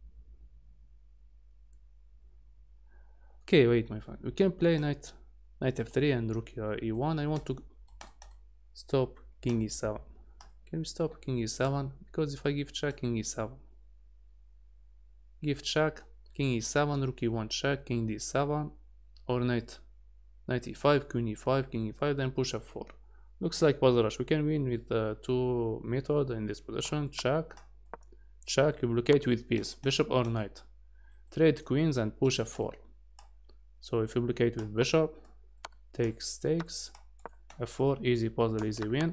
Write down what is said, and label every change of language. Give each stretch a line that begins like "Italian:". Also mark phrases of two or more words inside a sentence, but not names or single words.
English: Okay, wait, my friend, we can play knight F3 and rook E1. I want to stop king E7. Can we stop king E7? Because if I give check, king E7. Give check, king E7, rook E1 check, king D7, or knight e5, queen e5, king e5, then push f4. Looks like puzzle rush. We can win with two methods in this position. Check, you blockade with piece, bishop or knight. Trade queens and push f4. So if you blockade with bishop, takes, f4, easy puzzle, easy win.